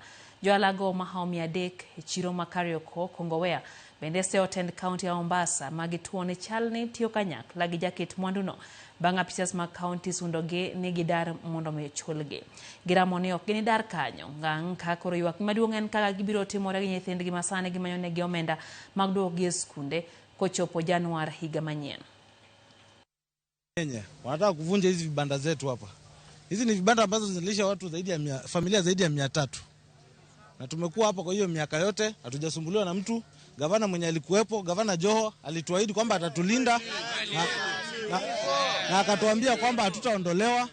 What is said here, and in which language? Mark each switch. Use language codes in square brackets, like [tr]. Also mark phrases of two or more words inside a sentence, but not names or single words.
[luo] Joalago mahaomi 300 e chiro ma Kariokor, Kongowea bende se otend kaunti ya Mombasa magituone chalni tiyo kanyakla gi jaket mwanduno bang' apisas mag kaunti sundogi ni gidar mondo mi chulgi. Giramo ni ok gini dar kanyo ngang' ka koro ywak maduong' en kaka gibiro timore gi nyithindgi masane gimanyonegi omenda mag duogi e skunde kochopo Januari higa manyien. [sw] Kenya wanataka kuvunja hizi vibanda zetu hapa. Hizi ni vibanda ambazo zinalisha watu zaidi ya familia zaidi ya 300. Na tumekuwa hapa kwa hiyo miaka yote hatujasumbuliwa na mtu. Gavana mwenye alikuwepo, Gavana Joho alituahidi kwamba atatulinda na akatuambia kwamba hatutaondolewa.